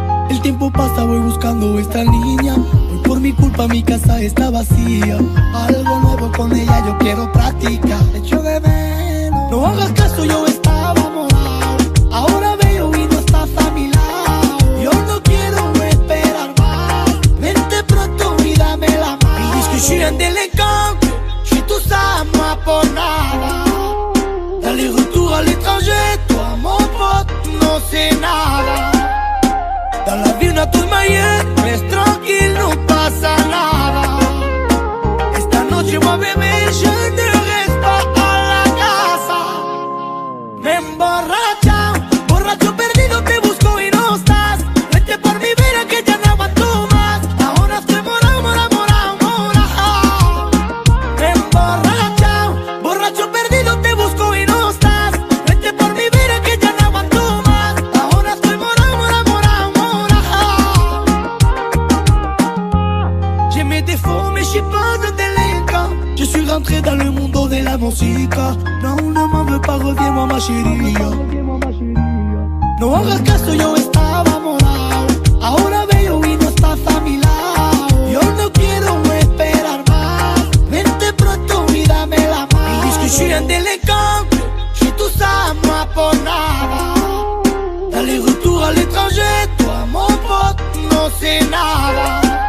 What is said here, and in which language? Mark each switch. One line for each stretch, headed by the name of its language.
Spanish: El tiempo pasa, voy buscando esta niña. Hoy por mi culpa mi casa está vacía. Algo nuevo con ella yo quiero practicar. Echo de menos. No hagas caso, yo estaba morado. Ahora veo y no estás a mi lado. Yo no quiero esperar más. Vente pronto y dame la mano.
French: Ils disent que je suis un délinquant, que je fais tout ça moi pour nada. D'aller-retour à l'étranger, toi mon pote, no c'est nada. Dans la vie on a tout maillé, reste tranquille,
Spanish: no pasa nada. Esta noche voy a beber,
French: je ne reste pas
Spanish: a la casa. Me emborracha, borracho perdido, te busco y no estás. Vete por mi vida que ya no aguanto más. Ahora estoy morado, morado, morado, morado. Me emborracha, borracho perdido, te busco y no estás. Vete por mi vida que ya no aguanto más. Ahora estoy morado, morado, morado, morado.
French: J'ai mes défauts mais je suis pas un délinquant. Je suis rentré dans le
Spanish: mundo de la música.
French: No, no m'en veux pas, reviens-moi ma chérie.
Spanish: No hagas caso, yo estaba morado. Ahora veo y no estás a mi lado. Yo no quiero esperar más. Vente pronto y dame la mano.
French: Ils disent que je suis un délinquant, que je fais tout ça moi pour nada. D'aller-retour à l'étranger, toi mon pote, no c'est nada.